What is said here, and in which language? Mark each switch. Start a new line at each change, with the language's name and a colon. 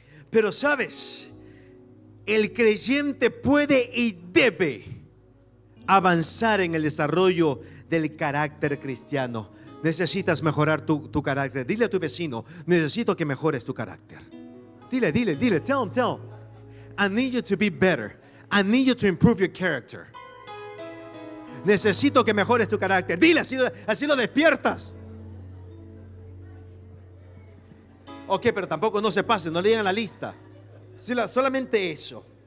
Spanish: Pero sabes, el creyente puede y debe avanzar en el desarrollo del carácter cristiano. Necesitas mejorar tu carácter. Dile a tu vecino, necesito que mejores tu carácter. Dile,
English: tell him. I need you to be better. I need you to improve your character.
Spanish: Necesito que mejores tu carácter. Dile, así lo despiertas. Ok, pero tampoco no se pase, no le digan la lista. Solamente eso.